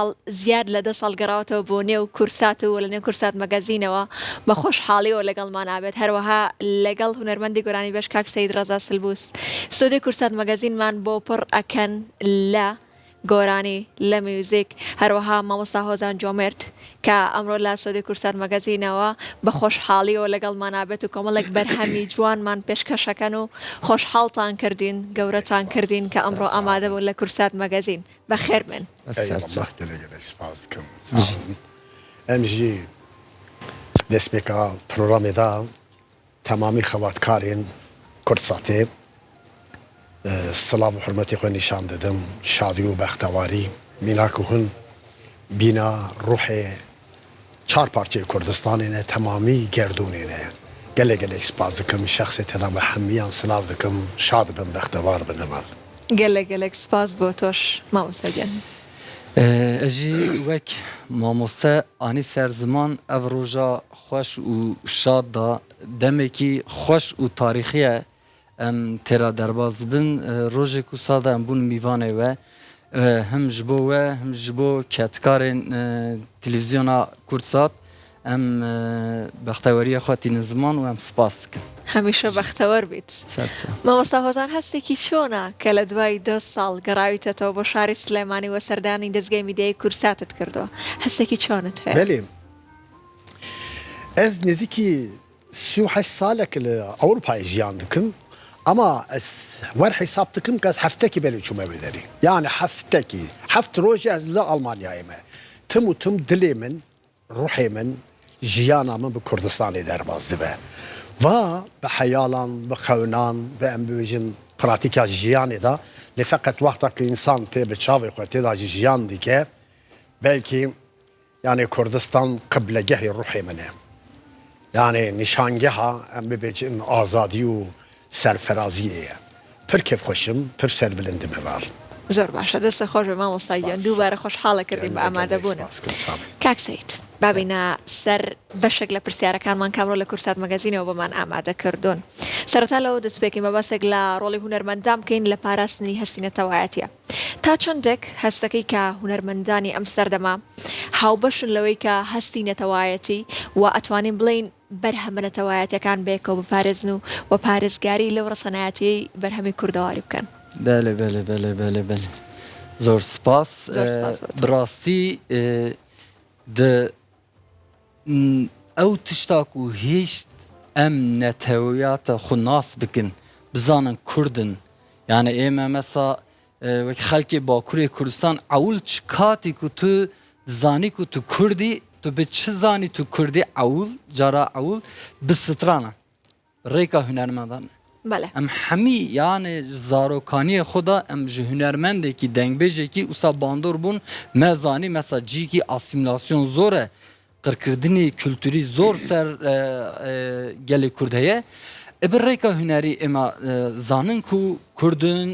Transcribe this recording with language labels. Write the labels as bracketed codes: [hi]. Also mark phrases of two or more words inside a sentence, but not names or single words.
[ckb] زیاد لە 10 ساڵ گەڕاوەتەوە بۆ نێو کورسات و لە نێو کورسات مەگەزینەوە بە خۆشحاڵیەوە لەگەڵمان ئابێت هەروەها لەگەڵ هونەرمەندی گۆرانی بێژ کاک سەید ڕەزا سلبوس ستۆدیۆی کورسات مەگەزینمان بۆ پڕ ئەکەن لە گۆرانی لە میوزیک هەروەها مامۆستا هۆزان جۆمێرد کە ئەمڕۆ لە ستۆدیۆی کورسات مەگەزینەوە بە خۆشحاڵیەوە لەگەڵمان ئابێت و کۆمەڵێک بەرهەمی جوانمان پێشکەشەکەن و خۆشحاڵتان کردین گەورەتان کردین کە ئەمڕۆ ئامادە بوون لە کورسات مەگەزین بەخێر بن [ku] ئەمژی دەستپێکا پرۆڕامێدا تەمامی خەواتکارێن کورساتێ سڵاو و حرمەتی خۆی نیشان دەدەم شادی و بەختەواری میناک و هون بینا ڕوحێ چار پارچەی کوردستانێنە تەمامی گردونێنە gelek spas dikim şexsê teda be hemiyan silav dikim şad bin bextewar bin heval gelek spas [ckb] بۆ تۆش مامۆستا گیان [ku] ئەژی وەک مامۆستا ئانی سەر زمان ئەڤ ڕۆژە خۆش و شاددا دەمێکی خۆش و تاریخیە ئەم تێرا دەرباز بن ڕۆژێک و سادا ئەم بوون میوانێوە هەم ji bo we him ji bo ketkarên televîzyona Kurdsat em bexteweriya xwe tînin ziman û em spas dikin. [ckb] هەمیشە بەختەوەر بیت مامۆستا هۆزان هەستێکی چۆنە کە لە دوای 2 ساڵ گەڕاویتەوە بۆ شاری سلێمانی و سەردانی دەستگای میدیای کورساتت کردەوە هەستێکی چۆنت هەیە؟ [ku] بەێ ez nêzîkî 38 salek li Ewropayê jiyan dikim ama ez wer hesab dikim ke ez heftekî belê çûme wê derê yani heftekî heft rojê ez li Almanyayê me tim û tim dilê min ruhê min jiyana min bi Kurdistanê derbas dibe va bi heyalan bi xewnan bi em bibêjin pratika jiyanê da lê feqet wexta ku însan tê bi çavê xwe têda jî jiyan dike belkî yani Kurdistan qiblegehê ruhê min e yani nişangeha em bibêjin azadî û serferaziyê ye pir kêfxweşim pir serbilind heval [ckb] زۆر باشە دەستە خۆش بە مامۆستا گیان دووبارە خۆشحاڵە کردین بە ئامادەبوونە کاک سەید بابینە سەر بەشێک لە پرسیارەکانمان کامڕۆ لە کورسات مەگەزینەوە بۆمان ئامادە کردوون سەرەتا لەوە دەستپێکی مەبەستێک لە ڕۆڵی هونەرمەندان بکەین لە پاراستنی هەستینەتەوایەتیە تا چەندێک هەستەکەی کە هونەرمەندانی ئەم سەردەما هاوبەشن لەوەی کە هەستی نەتەوایەتی و ئەتوانین بڵین بەرهەمە نەتەوایەتیەکان بێکەوە بپارێزن و پارێزگاری لەو ڕەسەنایەتی بەرهەمی کوردەواری بکەن [ku] بله بله بله بله بله زۆر سپاس بڕاستی ئەو تشتاک و هیچ ئەم نەتەوەیاتە خو ناس بکن بزانن کوردن یانە ئێمە مەسا وەک خەڵکی باکوورێ کوردستان ئەول چ کاتی ku tu zanî ku tu Kurdî tu bi çi zanî tu Kurdî ewl cara ewl bi strana rêka hunermendan em hemî yani zarokaniyê xwe da em ji hunermendekî dengbêjekî wisa bandor bûn me zanî mesa cîkî asîmilasyon zor e qirkirdinê kültûrî zor ser gelê Kurd heye bi rêka hunerî êma zanin ku Kurdin